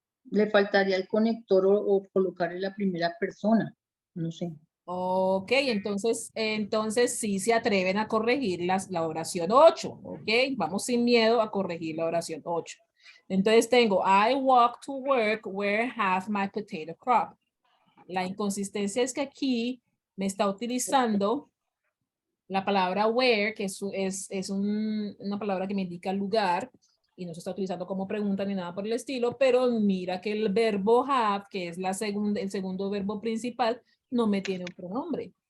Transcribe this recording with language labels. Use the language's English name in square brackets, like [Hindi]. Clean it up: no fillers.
[Spanish] Le faltaría el conector o colocarle la primera persona. No sé. Ok, entonces sí se atreven a corregir la oración 8, ok, vamos sin miedo a corregir la oración 8. Entonces tengo, [English] I walk to work where have my potato crop. [Spanish] La inconsistencia es que aquí me está utilizando la palabra where, que es una palabra que me indica lugar, y no se está utilizando como pregunta ni nada por el estilo, pero mira que el verbo have, que es el segundo verbo principal, no me tiene un pronombre.